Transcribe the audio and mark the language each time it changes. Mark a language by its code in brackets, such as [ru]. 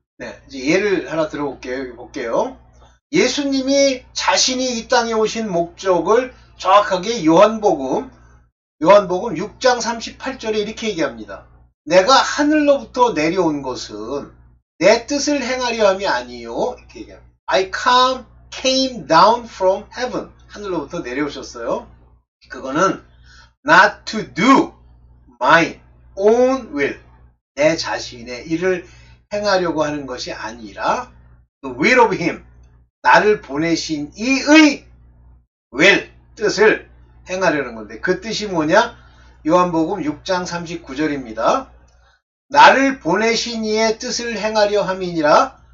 [ko] 네, 이제 예를 하나 들어볼게요. 여기 볼게요. 예수님이 자신이 이 땅에 오신 목적을 정확하게 요한복음 6장 38절에 이렇게 얘기합니다. 내가 하늘로부터 내려온 것은 내 뜻을 행하려 함이 아니요. 이렇게 얘기합니다. [en] I came down from heaven. [ko] 하늘로부터 내려오셨어요. 그거는 [en] not to do my own will. [ko] 내 자신의 일을 행하려고 하는 것이 아니라 [en] the will of him. [ko] 나를 보내신 이의 will, 뜻을 행하려는 건데 그 뜻이 뭐냐? 요한복음 6장 39절입니다. 나를 보내신 이의 뜻을 행하려 함이니라.